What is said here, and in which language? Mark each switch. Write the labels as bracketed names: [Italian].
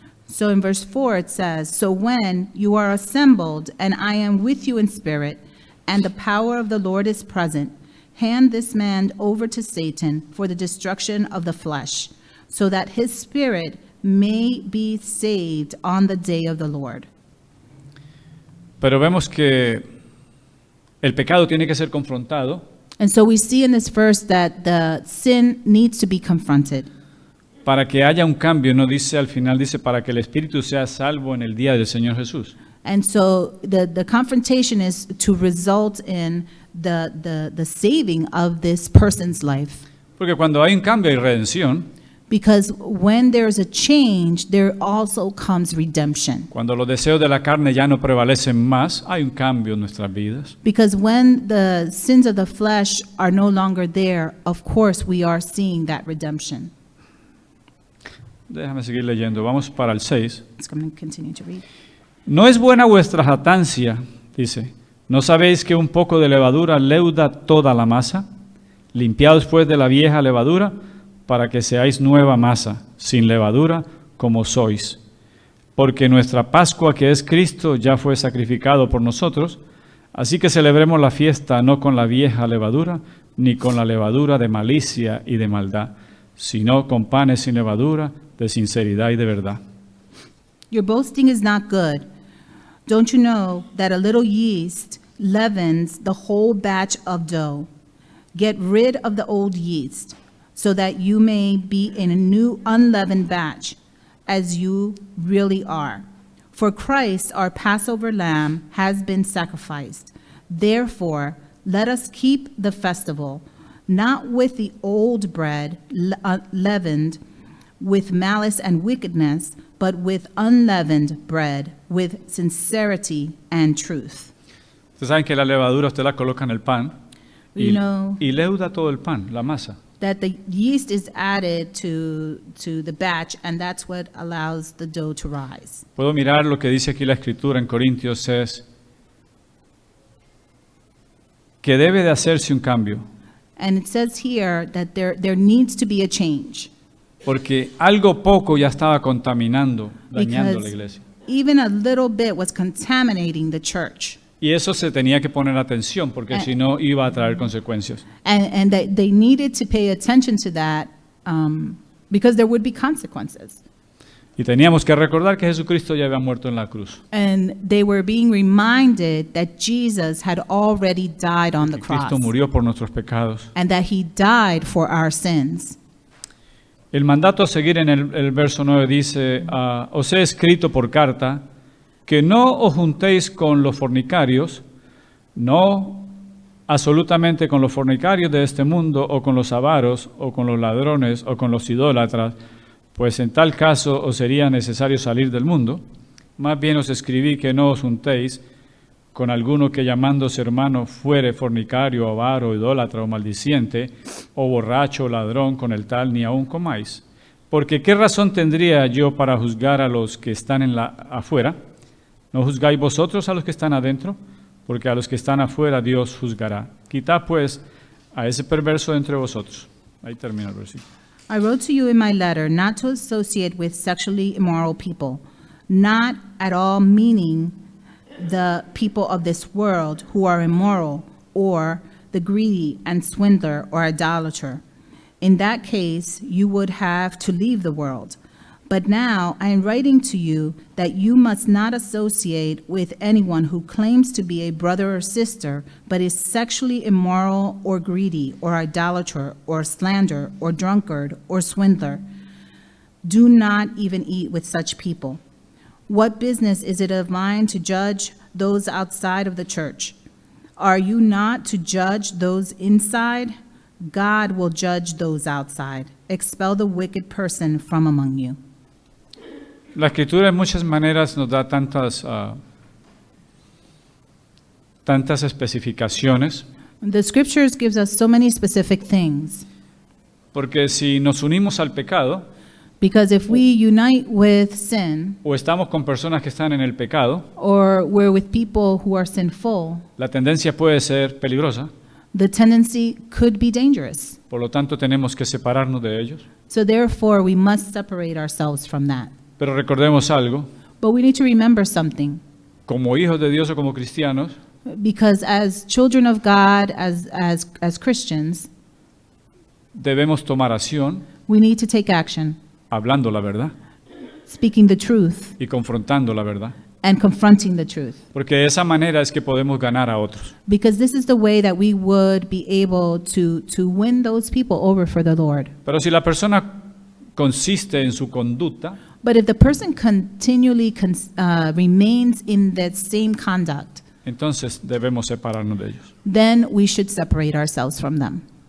[English] So in verse 4 it says, So when you are assembled, and I am with you in spirit, and the power of the Lord is present, hand this man over to Satan for the destruction of the flesh, so that his spirit may be saved on the day of the Lord. [Spanish] Pero vemos que el pecado tiene que ser confrontado [English] And so we see in this verse that the sin needs to be confronted. [Spanish] para que haya un cambio, no dice al final, dice para que el espíritu sea salvo en el día del Señor Jesús. [English] And so the confrontation is to result in the saving of this person's life. [Spanish] Porque cuando hay un cambio y redención, [English] Because when there's a change, there also comes redemption. [Spanish] Cuando los deseos de la carne ya no prevalecen más, hay un cambio en nuestras vidas. [English] Because when the sins of the flesh are no longer there, of course we are seeing that redemption. [Spanish] Déjame seguir leyendo. Vamos para el 6. [English] So I'm going to continue to read. [Spanish] No es buena vuestra jactancia, dice. ¿No sabéis que un poco de levadura leuda toda la masa? Limpiaos pues de la vieja levadura, para que seáis nueva masa, sin levadura, como sois. Porque nuestra Pascua, que es Cristo, ya fue sacrificado por nosotros, así que celebremos la fiesta no con la vieja levadura, ni con la levadura de malicia y de maldad, sino con panes sin levadura, de sinceridad y de verdad. [English] Your boasting is not good. Don't you know that a little yeast leavens the whole batch of dough? Get rid of the old yeast, so that you may be in a new unleavened batch, as you really are. For Christ, our Passover lamb, has been sacrificed. Therefore, let us keep the festival, not with the old bread leavened with malice and wickedness, but with unleavened bread, with sincerity and truth. [Spanish] Ustedes saben que la levadura usted la coloca en el pan [English] You know [Spanish] y leuda todo el pan, la masa. [English] that the yeast is added to the batch, and that's what allows the dough to rise. [Spanish] Puedo mirar lo que dice aquí la Escritura en Corintios, es que debe de hacerse un cambio, [English] And it says here that there needs to be a change, [Spanish] porque algo poco ya estaba contaminando, dañando la [English] because [Spanish] iglesia. [English] even a little bit was contaminating the church. [Spanish] Y eso se tenía que poner atención, porque si no iba a traer consecuencias. [English] And they needed to pay attention to that because there would be consequences. [Spanish] Y teníamos que recordar que Jesucristo ya había muerto en la cruz. [English] And they were being reminded that Jesus had already died on the [Spanish] Que [English] cross [Spanish] Cristo murió por nuestros pecados. [English] and that he died for our sins. [Spanish] El mandato a seguir en el verso 9 dice, os he escrito por carta que no os juntéis con los fornicarios, no absolutamente con los fornicarios de este mundo, o con los avaros, o con los ladrones, o con los idólatras, pues en tal caso os sería necesario salir del mundo. Más bien os escribí que no os juntéis con alguno que llamándose hermano fuere fornicario, avaro, idólatra o maldiciente, o borracho o ladrón, con el tal ni aun comáis. Porque ¿qué razón tendría yo para juzgar a los que están afuera? ¿No juzgáis vosotros a los que están adentro? Porque a los que están afuera Dios juzgará. Quitad pues a ese perverso entre vosotros. Ahí termina el versículo. [English] I wrote to you in my letter not to associate with sexually immoral people, not at all meaning the people of this world who are immoral, or the greedy and swindler or idolater. In that case, you would have to leave the world. But now I am writing to you that you must not associate with anyone who claims to be a brother or sister, but is sexually immoral or greedy or idolater or slanderer or drunkard or swindler. Do not even eat with such people. What business is it of mine to judge those outside of the church? Are you not to judge those inside? God will judge those outside. Expel the wicked person from among you. [Spanish] La Escritura en muchas maneras nos da tantas especificaciones, [English] The scriptures gives us so many specific things, [Spanish] porque si nos unimos al pecado, [English] because if we unite with sin, [Spanish] o estamos con personas que están en el pecado, [English] or we're with people who are sinful, [Spanish] la tendencia puede ser peligrosa, [English] the tendency could be dangerous. [Spanish] por lo tanto tenemos que separarnos de ellos. [English] So therefore, we must separate ourselves from that. [Spanish] Pero recordemos algo, [English] But we need to remember something, [Spanish] como hijos de Dios o como cristianos, [English] because as children of God, as Christians, [Spanish] debemos tomar acción [English] we need to take action, [Spanish] hablando la verdad [English] speaking the truth [Spanish] y confrontando la verdad, [English] and confronting the truth. [Spanish] porque de esa manera es que podemos ganar a otros. [English] Because this is the way that we would be able to win those people over for the Lord. [Spanish] Pero si la persona consiste en su conducta, [English] But if the person continually remains in that same conduct, [Spanish] entonces debemos separarnos de ellos. [English] then we should separate ourselves from them.